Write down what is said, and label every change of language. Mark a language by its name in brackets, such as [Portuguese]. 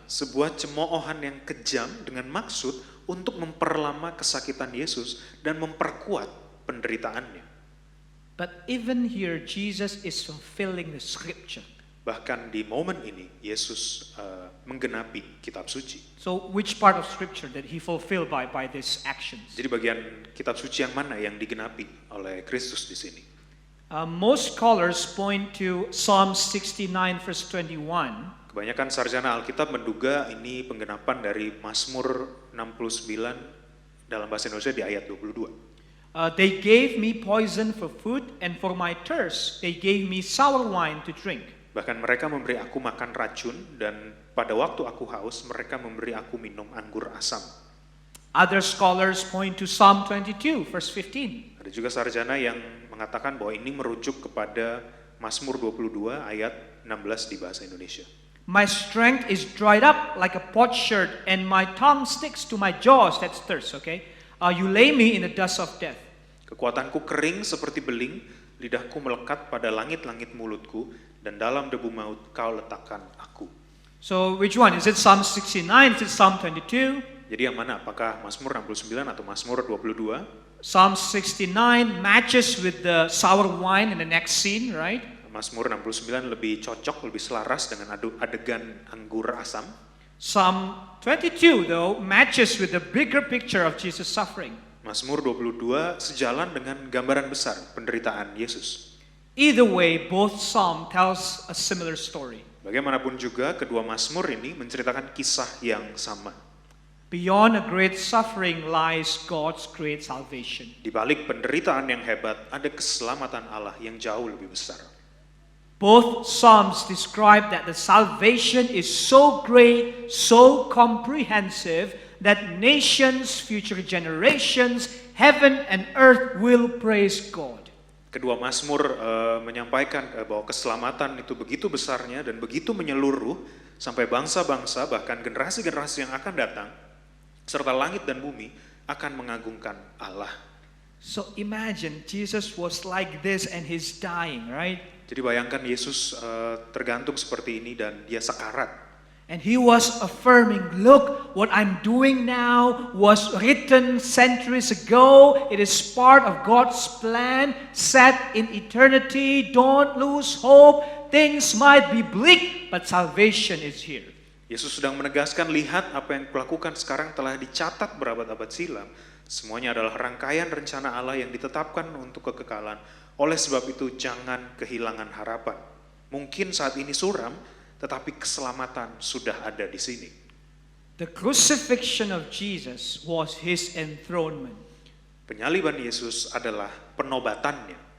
[Indonesian] Sebuah cemoohan yang kejam dengan maksud untuk memperlama kesakitan Yesus dan memperkuat penderitaannya. [English] But even here, Jesus is fulfilling the scripture. [Indonesian] Bahkan di momen ini, Yesus menggenapi kitab suci. [English] So which part of scripture did he fulfill by these actions? [Indonesian] Jadi bagian kitab suci yang mana yang digenapi oleh Kristus di sini? [English] Most scholars point to Psalm 69 verse 21. [Indonesian] Kebanyakan sarjana Alkitab menduga ini penggenapan dari Mazmur 69 dalam bahasa Indonesia di ayat 22. [English] They gave me poison for food, and for my thirst they gave me sour wine to drink. [Indonesian] Bahkan mereka memberi aku makan racun, dan pada waktu aku haus mereka memberi aku minum anggur asam. [English] Other scholars point to Psalm 22 verse 15. [Indonesian] Ada juga sarjana yang mengatakan bahwa ini merujuk kepada Mazmur 22 ayat 16 di bahasa Indonesia. [English] My strength is dried up like a potsherd, and my tongue sticks to my jaws. That's thirst, okay? You lay me in the dust of death. [Indonesian] Kekuatanku kering seperti beling, lidahku melekat pada langit-langit mulutku, dan dalam debu maut kau letakkan aku. [English] So which one? Is it Psalm 69? Is it Psalm 22? [Indonesian] Jadi yang mana? Apakah Mazmur 69 atau Mazmur 22? [English] Psalm 69 matches with the sour wine in the next scene, right? [Indonesian] Mazmur 69 lebih cocok, lebih selaras dengan adegan anggur asam. [English] Psalm 22, though, matches with the bigger picture of Jesus' suffering. [Indonesian] Mazmur 22 sejalan dengan gambaran besar penderitaan Yesus. [English] Either way, both psalm tells a similar story. [Indonesian] Bagaimanapun juga, kedua Mazmur ini menceritakan kisah yang sama. [English] Beyond a great suffering lies God's great salvation. [Indonesian] Di balik penderitaan yang hebat, ada keselamatan Allah yang jauh lebih besar. [English] Both psalms describe that the salvation is so great, so comprehensive, that nations, future generations, heaven and earth will praise God. [Indonesian] Kedua Mazmur menyampaikan bahwa keselamatan itu begitu besarnya dan begitu menyeluruh sampai bangsa-bangsa bahkan generasi-generasi yang akan datang serta langit dan bumi akan mengagungkan Allah. [English] So imagine Jesus was like this and he's dying, right? [Indonesian] Jadi bayangkan Yesus tergantung seperti ini dan dia sekarat. [English] And he was affirming, look, what I'm doing now was written centuries ago. It is part of God's plan set in eternity. Don't lose hope. Things might be bleak, but salvation is here. [Indonesian] Yesus sedang menegaskan, lihat apa yang kulakukan sekarang telah dicatat berabad-abad silam. Semuanya adalah rangkaian rencana Allah yang ditetapkan untuk kekekalan. Oleh sebab itu jangan kehilangan harapan. Mungkin saat ini suram, tetapi keselamatan sudah ada di sini. [English] The crucifixion of Jesus was his enthronement. [Indonesian] Penyaliban Yesus adalah penobatannya.